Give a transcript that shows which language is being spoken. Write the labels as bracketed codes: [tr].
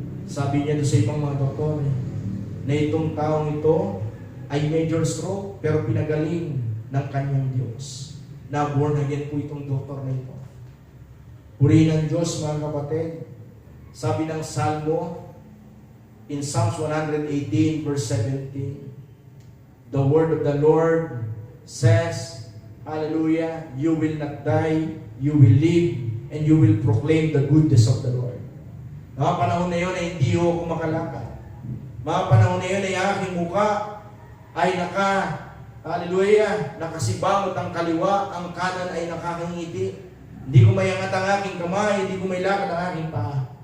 [tl] Sabi niya doon sa ibang mga doktor, na itong taong ito ay major stroke, pero pinagaling ng kanyang Diyos. Na born again po itong doktor na ito. Purihin ng Diyos, mga kapatid. Sabi ng Salmo [en] in Psalms 118 verse 17. The word of the Lord says, hallelujah, you will not die, you will live, and you will proclaim the goodness of the Lord. [tl] Mga panahon na yun ay hindi ako makalakad. Mga panahon na yun ay aking muka ay hallelujah, nakasibangot ang kaliwa, ang kanan ay nakakangiti. Hindi ko mayangat ang aking kamay, hindi ko mailakad ang aking paa.